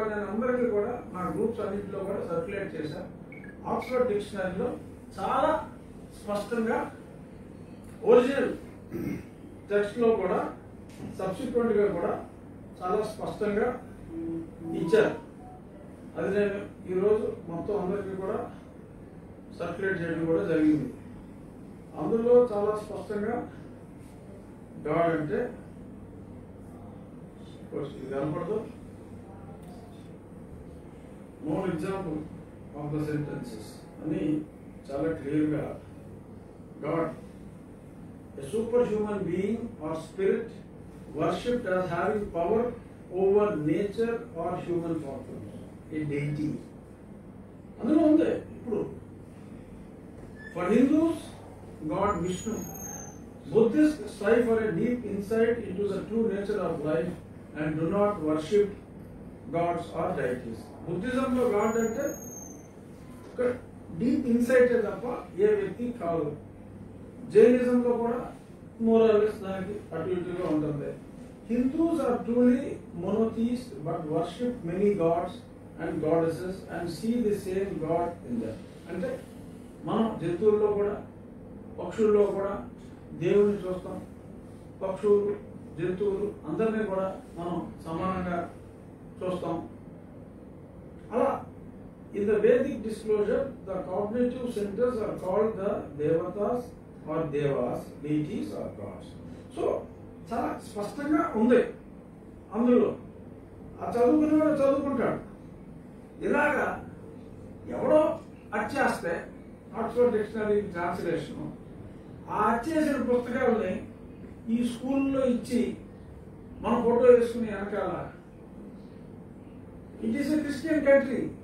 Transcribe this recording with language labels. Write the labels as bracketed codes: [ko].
[te] నేను అందరికీ కూడా నా గ్రూప్స్ అన్నింటిలో కూడా సర్క్యులేట్ చేశా. ఆక్స్ఫర్డ్ డిక్షనరీలో చాలా స్పష్టంగా ఒరిజినల్ టెక్స్ట్ లో కూడా సబ్సిక్వెంట్ గా కూడా చాలా స్పష్టంగా ఇచ్చారు. అది నేను ఈరోజు మొత్తం అందరికీ కూడా సర్క్యులేట్ చేయడం కూడా జరిగింది. అందులో చాలా స్పష్టంగా గాడ్ అంటే ఇది కనపడదు. [en] more example of the sentences [te] అని చాలా క్లియర్గా God [en] a superhuman being or spirit worshipped as having power over nature or human fortunes, a deity. [te] అందులో ఉంది. [en] ఇప్పుడు for Hindus, God Vishnu. Buddhists strive for a deep insight into the true nature of life and do not worship gods or deities. [te] Buddhism లో God అంటే ఒక deep insight తప్ప ఏ వ్యక్తి కాదు. జైనిజంలో కూడా మోరల్లెస్ దానికి అటు ఇటుగా ఉంటుంది. [en] Hindus are truly monotheist but worship many gods and goddesses and see the same God in that. [te] అంటే మనం జంతువుల్లో కూడా పక్షుల్లో కూడా దేవుని చూస్తాం. పక్షులు జంతువులు అందరినీ కూడా మనం సమానంగా చూస్తాం. [en] అలా in the Vedic disclosure, the cognitive centers are called the devatas or devas, deities or gods. [te] So చాలా స్పష్టంగా ఉంది అందులో. ఆ చదువుకునేవాడు చదువుకుంటాడు. ఇలాగా ఎవడో అచ్చేస్తే ఆక్స్ఫర్డ్ డిక్షనరీ ట్రాన్స్లేషన్ ఆ అచ్చేసిన పుస్తకాలని ఈ స్కూల్లో ఇచ్చి మన ఫోటో వేసుకుని వెనకాల [en] It is a Christian country.